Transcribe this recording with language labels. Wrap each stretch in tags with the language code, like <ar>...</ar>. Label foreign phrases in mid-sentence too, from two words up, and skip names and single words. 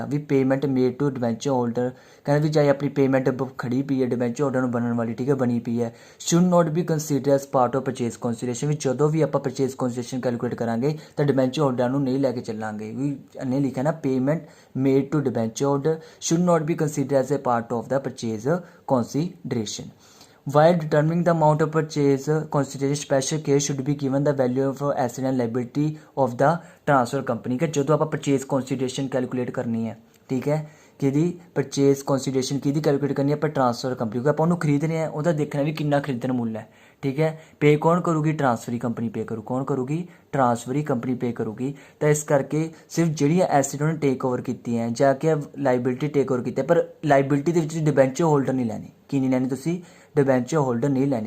<pa>ਵੀ</pa> <en>payment made to debenture holder</en> <pa>ਕਹਿੰਦਾ ਵੀ ਚਾਹੇ ਆਪਣੀ ਪੇਮੈਂਟ ਖੜੀ ਪਈ ਹੈ</pa> <en>debenture holder</en> <pa>ਨੂੰ ਬਣਨ ਵਾਲੀ, ਠੀਕ ਹੈ, ਬਣੀ ਪਈ ਹੈ,</pa> <en>should not be consider as part of purchase consideration.</en> <pa>ਵੀ ਜਦੋਂ ਵੀ ਆਪਾਂ</pa> <en>purchase consideration calculate</en> <pa>ਕਰਾਂਗੇ ਤਾਂ</pa> <en>debenture holders</en> <pa>ਨੂੰ ਨਹੀਂ ਲੈ ਕੇ ਚੱਲਾਂਗੇ। ਵੀ ਇਹਨੇ ਲਿਖਿਆ ਨਾ</pa> <en>payment made to debenture holder should not be consider as a part of the purchase consideration. While determining the amount of purchase consideration, special care should be given the value of asset and liability of the transfer company।</en> <pa>कि ਜਦੋਂ ਆਪਾਂ</pa> <en>purchase consideration calculate</en> <pa>ਕਰਨੀ ਹੈ, ਠੀਕ ਹੈ, ਕਿਹਦੀ</pa> <en>purchase consideration</en> <pa>ਕਿਹਦੀ calculate ਕਰਨੀ ਹੈ, ਆਪਾਂ</pa> <en>transfer company,</en> <pa>ਕਿਉਂਕਿ ਆਪਾਂ ਉਹਨੂੰ ਖਰੀਦ ਰਹੇ ਹਾਂ, ਉਹਦਾ ਦੇਖਣਾ ਵੀ ਕਿੰਨਾ ਖਰੀਦਣ ਮੁੱਲ ਹੈ, ਠੀਕ ਹੈ। ਪੇ ਕੌਣ ਕਰੂਗੀ,</pa> <en>transferee company pay</en> <pa>ਕਰੂ, ਕੌਣ ਕਰੂਗੀ,</pa> <en>transferee company pay</en> <pa>ਕਰੂਗੀ। ਤਾਂ ਇਸ ਕਰਕੇ ਸਿਰਫ ਜਿਹੜੀਆਂ ਐਸਿਡ ਉਹਨੇ</pa> <en>take over</en> <pa>ਕੀਤੀਆਂ ਜਾਂ ਕਿ ਲਾਇਬਿਲਿਟੀ</pa> <en>take over</en> <pa>ਕੀਤੀ, ਪਰ ਲਾਇਬਿਲਿਟੀ ਦੇ ਵਿੱਚ</pa> <en>debenture holder</en> <pa>ਨਹੀਂ ਲੈਣੇ, ਕੀ ਨਹੀਂ ਲੈਣੇ ਤੁਸੀਂ,</pa> <en>debenture holder</en> <pa>ਨਹੀਂ ਲੈਣੇ।</pa>